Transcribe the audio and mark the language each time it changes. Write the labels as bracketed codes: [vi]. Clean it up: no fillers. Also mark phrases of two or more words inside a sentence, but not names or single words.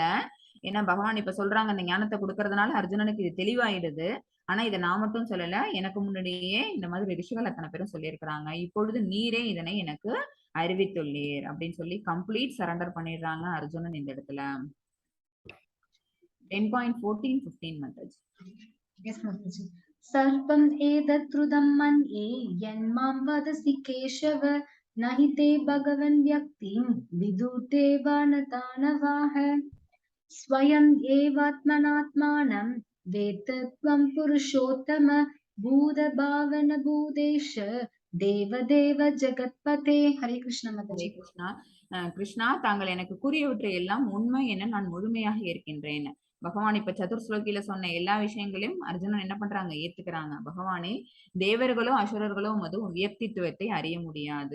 [ta] ஏன்னா பகவான் இப்ப சொல்றாங்க இந்த ஞானத்தை கொடுக்கறதுனால அர்ஜுனனுக்கு இது தெளிவாயிடுது. ஆனா இதை நான் மட்டும் சொல்லல, எனக்கு முன்னாடியே இந்த மாதிரி ரிஷிகள் அத்தனை பேரும் சொல்லியிருக்கிறாங்க. இப்பொழுது நீரே இதனை எனக்கு அறிவித்துள்ளீர் அப்படின்னு சொல்லி [en] complete surrender [ta] பண்ணிடுறாங்க அர்ஜுனன் இந்த இடத்துல. [en] 10.14-15 Mataji. Yes, Mataji. [sa] सर्वम् एतत्रुदं मन्ये यन्मां वदसि केशव न हि ते भगवन् व्यक्तिं विदुते वा न दानवाः स्वयम् एवात्मनात्मानं वेत्थ त्वं पुरुषोत्तम भूतभावन भूतेश देवदेव जगत्पते. [ta] ஹரே கிருஷ்ண மாதாஜி. ஹரே கிருஷ்ணா. கிருஷ்ணா, தாங்கள் எனக்கு கூறியவற்றை எல்லாம் உண்மை என நான் முழுமையாக ஏற்கின்றேன். பகவான் இப்ப சதுர்ஸ்லோகில சொன்ன எல்லா விஷயங்களையும் அர்ஜுனன் என்ன பண்றாங்க, ஏத்துக்கிறாங்க. பகவானே, தேவர்களோ அசுரர்களோ மது வியக்தித்துவத்தை அறிய முடியாது.